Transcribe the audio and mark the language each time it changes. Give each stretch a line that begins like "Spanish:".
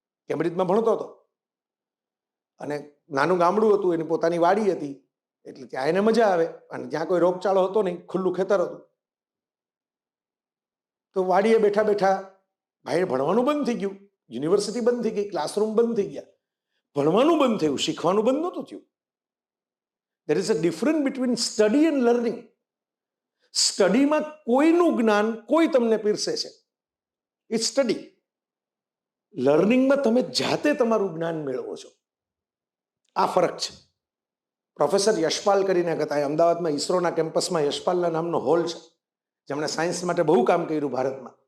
Gujarati: કેમ્બ્રિજમાં ભણતો હતો અને નાનું ગામડું હતું, એની પોતાની વાડી હતી, એટલે ત્યાં એને મજા આવે, અને જ્યાં કોઈ રોગચાળો હતો નહીં, ખુલ્લું ખેતર હતું. તો વાડીએ બેઠા બેઠા ભાઈ ભણવાનું બંધ થઈ ગયું, યુનિવર્સિટી બંધ થઈ ગઈ, ક્લાસરૂમ બંધ થઈ ગયા, ભણવાનું બંધ થયું, શીખવાનું બંધ નહોતું થયું.
English: There is a difference between study and learning.
Gujarati: સ્ટડીમાં કોઈનું જ્ઞાન કોઈ તમને પીરસે છે,
English: It's study.
Gujarati: લર્નિંગમાં તમે જાતે તમારું જ્ઞાન મેળવો છો. આ ફરક છે. પ્રોફેસર યશપાલ કરીને હતા, અમદાવાદમાં ઈસરોના કેમ્પસમાં યશપાલના નામનો હોલ છે, જેમણે સાયન્સ માટે બહુ કામ કર્યું ભારતમાં.